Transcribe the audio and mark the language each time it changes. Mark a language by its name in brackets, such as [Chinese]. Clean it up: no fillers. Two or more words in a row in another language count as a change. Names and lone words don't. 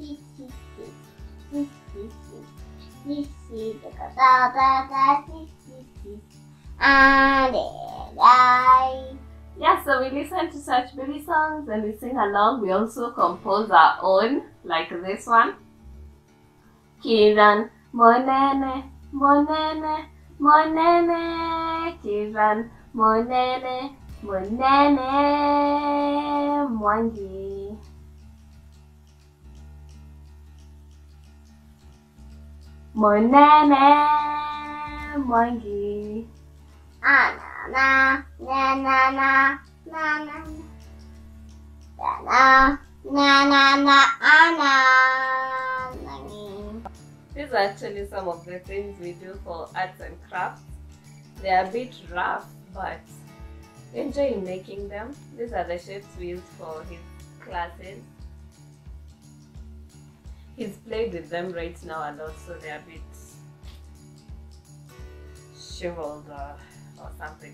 [English] Yeah, so we listen to such baby songs and we sing along. We also compose our own, like this one. Kiran, [Lingala] monene, monene, monene. Kiran, monene, monene, mwangi. Monene, [English] monkey. Na na na na na na na na na na na. These are actually some of the things we do for arts and crafts. They are a bit rough, but we enjoy making them. These are the shapes we use for his classes. He's played with them right now a lot, so they're a bit shriveled or something.